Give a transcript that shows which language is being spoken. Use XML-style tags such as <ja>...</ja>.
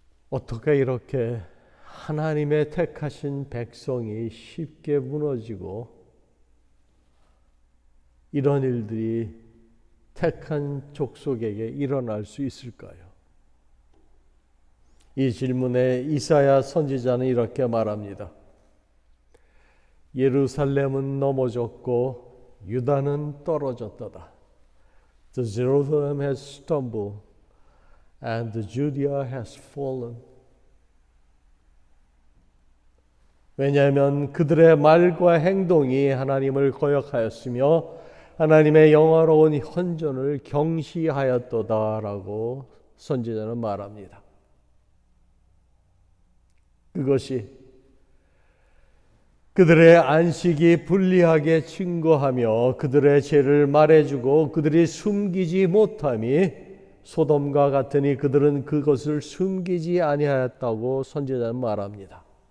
<ko>어떻게 이렇게 하나님의 택하신 백성이 쉽게 무너지고 이런 일들이 택한 족속에게 일어날 수 있을까요? 이 질문에 이사야 선지자는 이렇게 말합니다. 예루살렘은 넘어졌고 유다는 떨어졌도다.</ko> <en>The Jerusalem has stumbled and the Judea has fallen.</en> <ko>왜냐하면 그들의 말과 행동이 하나님을 거역하였으며 하나님의 영화로운 헌전을 경시하였도다라고 선지자는 말합니다. 그것이 그들의 안식이 불리하게 증거하며 그들의 죄를 말해주고 그들이 숨기지 못함이 소돔과 같으니 그들은 그것을 숨기지 아니하였다고 선지자는 말합니다.</ko>